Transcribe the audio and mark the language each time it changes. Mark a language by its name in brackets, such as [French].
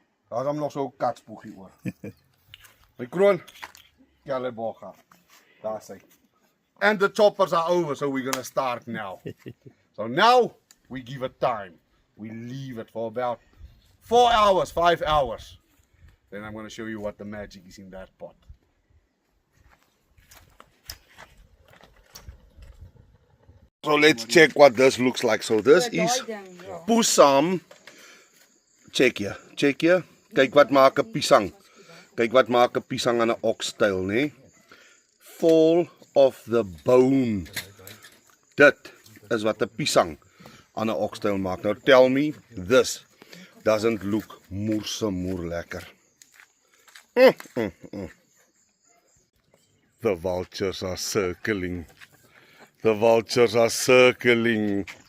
[Afrikaans] Daar's hom nog so 'n katspoegie oor. My kroon, Kaleboga. Daar's hy. [English] And the choppers are over, so we're gonna start now. So now, we give it time. We leave it for about 4 hours, 5 hours. Then I'm gonna show you what the magic is in that pot. So let's check what this looks like. So this is pusam. Check hier. [Afrikaans] Kyk wat maak 'n pisang. Kyk wat maak 'n pisang aan 'n oxtail, [English] Fall of the bone. [Afrikaans] Dit is wat 'n pisang aan 'n oxtail maak. [English] Now tell me, this doesn't look [Afrikaans] moer lekker. [English] The vultures are circling. The vultures are circling.